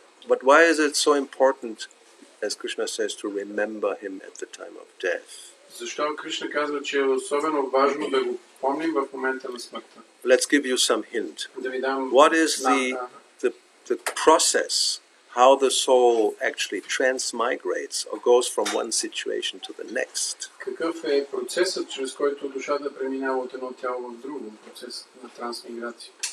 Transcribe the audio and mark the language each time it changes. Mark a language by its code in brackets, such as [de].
[en] But why is it so important, as Krishna says, to remember him at the time of death? [bg] Защо Кришна казва, че е особено важно да го помним в момента на смъртта? [en] Let's give you some hint. [bg] Да ви дам [en] What is the process, how the soul actually transmigrates or goes from one situation to the next? [bg] Какъв е процесът, чрез който душата преминава от едно тяло в друго, процесът на трансмиграция?